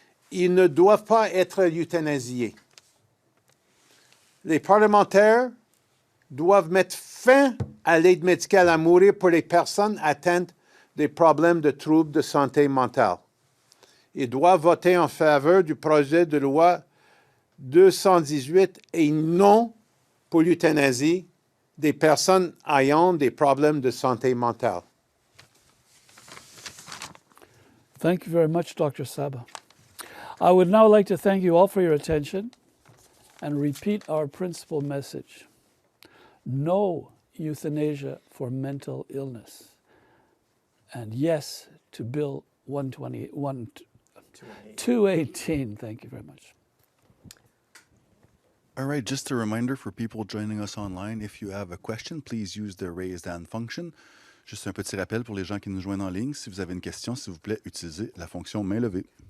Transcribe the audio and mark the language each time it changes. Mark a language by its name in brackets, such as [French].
[French] Ils ne doivent pas être euthanasiés. Les parlementaires doivent mettre fin à l'aide médicale à mourir pour les personnes atteintes des problèmes de troubles de santé mentale. Ils doivent voter en faveur du projet de loi 218 et non pour l'euthanasie des personnes ayant des problèmes de santé mentale. [English] Thank you very much, Dr. Saba. I would now like to thank you all for your attention and repeat our principal message. No euthanasia for mental illness. And yes to Bill 218. Thank you very much. All right, just a reminder for people joining us online, if you have a question, please use the raise hand function. [French] Juste un petit rappel pour les gens qui nous joignent en ligne, si vous avez une question, s'il vous plaît, utilisez la fonction main levée.